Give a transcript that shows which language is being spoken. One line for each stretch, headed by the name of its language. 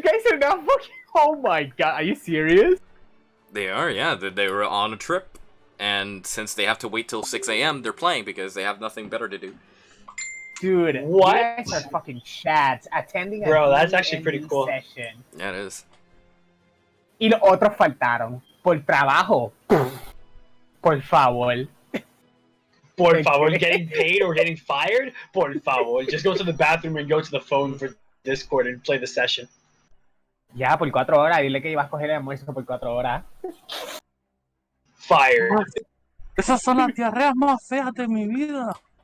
English: guys are not fucking. Oh my god, are you serious? They are, yeah. They were on a trip. And since they have to wait till 6 a.m., they're playing because they have nothing better to do. Dude, What? you guys are fucking chads attending a Bro, that's actually D&D pretty cool. session. Yeah, it is.
Spanish: Y los otros faltaron por trabajo. Por favor. Por favor,
English: getting paid or getting fired? Por favor. Just go to the bathroom and go to the phone for Discord and play the session.
Spanish: Ya, por 4 horas. Dile que ibas a coger el almuerzo por 4 horas.
English: Fired.
Spanish: Esas son las diarreas más feas de mi vida.